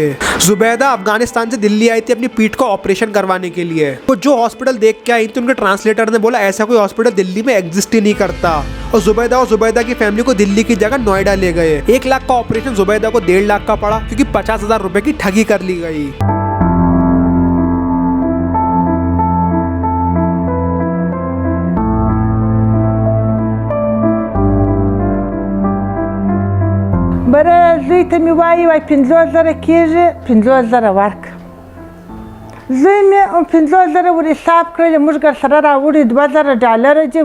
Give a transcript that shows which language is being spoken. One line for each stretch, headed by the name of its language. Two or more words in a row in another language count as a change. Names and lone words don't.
Hindi: जुबैदा अफगानिस्तान से दिल्ली आई थी अपनी पीठ का ऑपरेशन करवाने के लिए। वो जो हॉस्पिटल देख के आई थी उनके ट्रांसलेटर ने बोला ऐसा कोई हॉस्पिटल दिल्ली में एग्जिस्ट ही नहीं करता और जुबैदा की फैमिली को दिल्ली की जगह नोएडा ले गए। 1 लाख का ऑपरेशन जुबैदा को 1.5 लाख का पड़ा क्योंकि 50,000 रुपए की ठगी कर ली गई।
Pashto: بره زوی ته می وایي 50,000 کېږي 50,000 ورکړه. زوی مې 50,000 ور حساب کړل، موږ سره راوړي $2,000 دي.